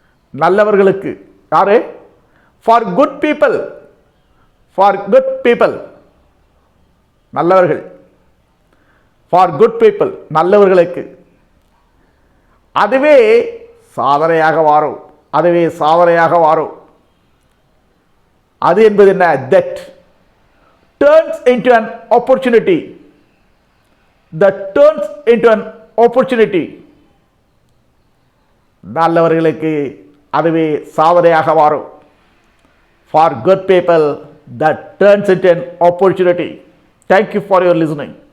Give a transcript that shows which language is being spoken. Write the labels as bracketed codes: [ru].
[ta] நல்லவர்களுக்கு யாரு? [en] For good people. For good people. [ta] நல்லவர்கள். [en] For good people. [ta] நல்லவர்களுக்கு அதுவே சாதனையாக மாறும். அதுவே சாதனையாக மாறும். அது என்பது என்ன? [en] that turns into an opportunity. that turns into an opportunity. [ta] நல்லவர்களுக்கு அதுவே சாதனையாக மாறும். [en] For good people, that turns into an opportunity. Thank you for your listening.